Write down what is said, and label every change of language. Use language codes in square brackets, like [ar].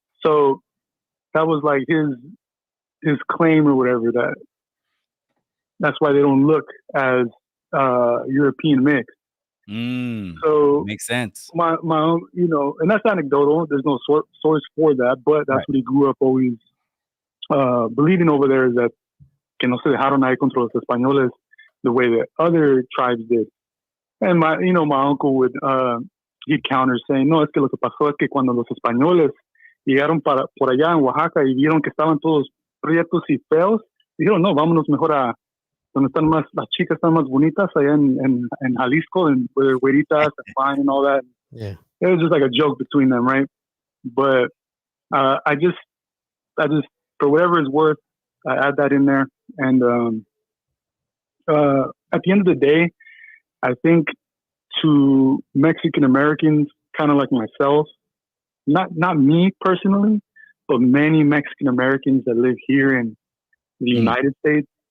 [en] So that was like his claim or whatever, that's why they don't look as European mix. So makes sense. My and that's anecdotal. There's no source for that, but that's what he grew up always believing over there, is that [es] que no se dejaron ahí contra los españoles [en] the way that other tribes did. And my uncle would he'd counter saying, [es] no, es que lo que pasó es que cuando los españoles llegaron por allá en Oaxaca y vieron que estaban todos prietos y feos, dijeron, no, vámonos mejor a donde están las chicas están más bonitas allá en Jalisco, [en] and where they're güeritas and fine and all that. Yeah. It was just like a joke between them, right? But I just for whatever it's worth, I add that in there. And at the end of the day, I think to Mexican Americans, kind of like myself, not me personally, but many Mexican Americans that live here in the United States,